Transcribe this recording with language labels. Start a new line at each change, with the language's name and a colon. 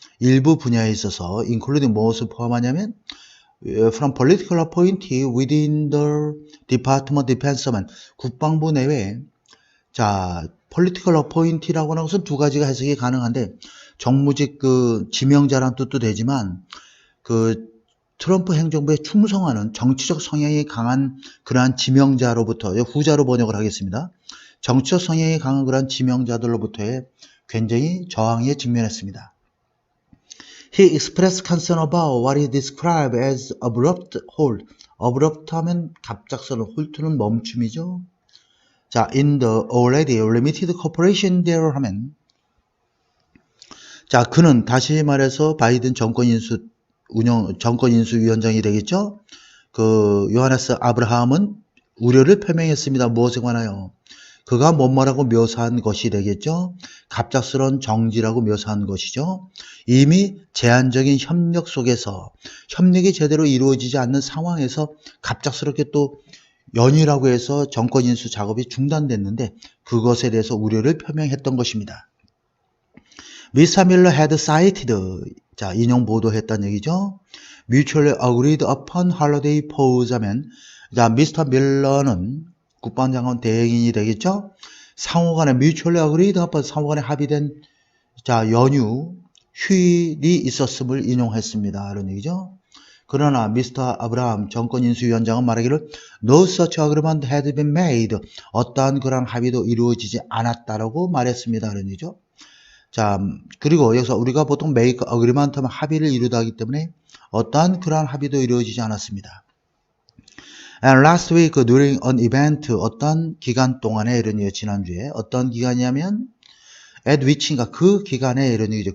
Korean: 일부 분야에 있어서 including 무엇을 포함하냐면
English: from political appointee within the Department of Defense
Korean: 하면 국방부 내외에, 자, political appointee라고 하는 것은 두 가지가 해석이 가능한데 정무직 그 지명자란 뜻도 되지만 그 트럼프 행정부에 충성하는 정치적 성향이 강한 그러한 지명자로부터, 후자로 번역을 하겠습니다. 정치적 성향이 강한 그러한 지명자들로부터의 굉장히 저항에 직면했습니다.
English: He expressed concern about what he described as abrupt hold.
Korean: abrupt 하면 갑작스러운, 홀트는 멈춤이죠. 자,
English: in the already limited cooperation there
Korean: 하면, 자, 그는 다시 말해서 바이든 정권인수위원장이 되겠죠. 그 요하네스 아브라함은 우려를 표명했습니다. 무엇에 관하여? 그가 뭐뭐라고 묘사한 것이 되겠죠. 갑작스러운 정지라고 묘사한 것이죠. 이미 제한적인 협력 속에서 협력이 제대로 이루어지지 않는 상황에서 갑작스럽게 또 연이라고 해서 정권 인수 작업이 중단됐는데 그것에 대해서 우려를 표명했던 것입니다. Mr. Miller
English: had cited,
Korean: 자, 인용 보도했다는 얘기죠.
English: Mutually agreed upon holiday pause
Korean: 하면, 자, 미스터 밀러는 국방장관 대행인이 되겠죠. 상호간에
English: mutually agreed upon,
Korean: 상호간에 합의된, 자, 연휴, 휴일이 있었음을 인용했습니다. 이런 얘기죠. 그러나 미스터 아브라함 정권인수위원장은 말하기를
English: No such agreement had been made.
Korean: 어떠한 그런 합의도 이루어지지 않았다라고 말했습니다. 이런 얘기죠. 자, 그리고 여기서 우리가 보통
English: make agreement
Korean: 하면 합의를 이루다 하기 때문에 어떠한 그러한 합의도 이루어지지 않았습니다.
English: And last week during an event,
Korean: 어떤 기간 동안에 이런 얘기 지난주에 어떤 기간이냐면 at which인가 그 기간에 이런 얘기죠.